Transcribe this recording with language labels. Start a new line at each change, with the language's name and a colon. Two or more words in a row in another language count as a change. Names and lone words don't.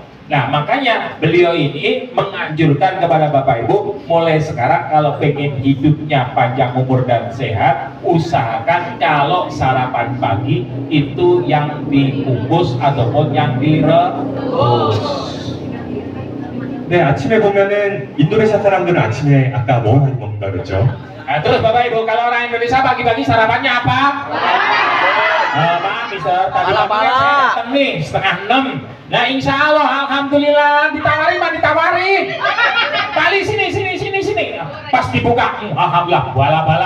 Indonesian: Nah, makanya beliau ini menganjurkan kepada Bapak Ibu, mulai sekarang kalau pengen hidupnya panjang umur dan sehat, usahakan kalau sarapan pagi itu yang dikukus ataupun yang direbus.
Korean: 네, 아침에 보면은 인도네시아 사람들은 아침에 아까 뭐 많이 먹는다 그랬죠?
Indonesian: Nah, terus Bapak Ibu, kalau orang Indonesia pagi-pagi sarapannya apa? Pak, bisa tadi pagi saya datang nih 5:30. Nah,
Arabic: إن شاء الله,
Indonesian: alhamdulillah, ditawarin. Kali sini. Pas dibuka, alhamdulillah, bala-bala.